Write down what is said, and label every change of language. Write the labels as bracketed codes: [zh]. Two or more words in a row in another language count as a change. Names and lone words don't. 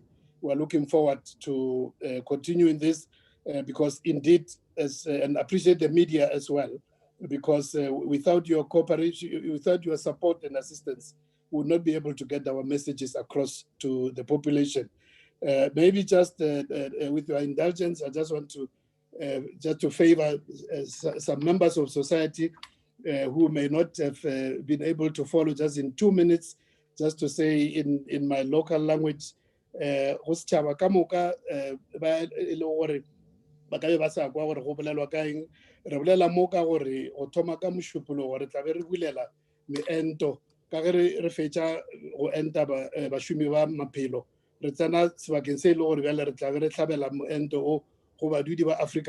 [en] We're looking forward to continuing this because indeed, and appreciate the media as well, because without your cooperation, without your support and assistance, we would not be able to get our messages across to the population. Maybe just with your indulgence, I just want to favor some members of society who may not have been able to follow, just in 2 minutes, just to say in my local language, [nso] ba ka be ba sa kwa gore go bolelwa ka eng re bolela mo ka gore go thoma ka mošupolo gore tla be re bulela meento ka ge re fetša go enta bašomi ba maphelo re tsena sebakeng se e le gore bjale re tla be re tlhabela moento o go badudi ba Afrika